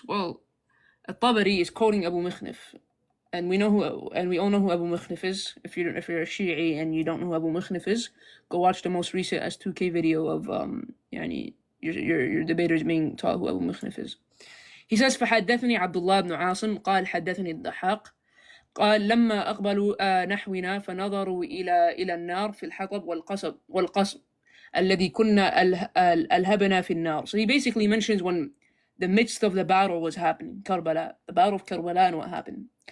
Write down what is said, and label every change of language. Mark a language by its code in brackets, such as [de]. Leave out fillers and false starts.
[en] Well, al-Tabari is quoting Abu Mikhnif, and we all know who Abu Mikhnif is. If you're a Shi'i and you don't know who Abu Mikhnif is, go watch the most recent S2K video of يعني your debaters being taught who Abu Mikhnif is. He says [ar] فحدثني عبد الله بن عاصم قال حدثني الضحاك قال لما أقبلوا نحونا فنظروا إلى النار في الحطب والقصب الذي كنا ألهبنا في النار. [en] So he basically mentions when the midst of the battle was happening, Karbala, the battle of Karbala and what happened.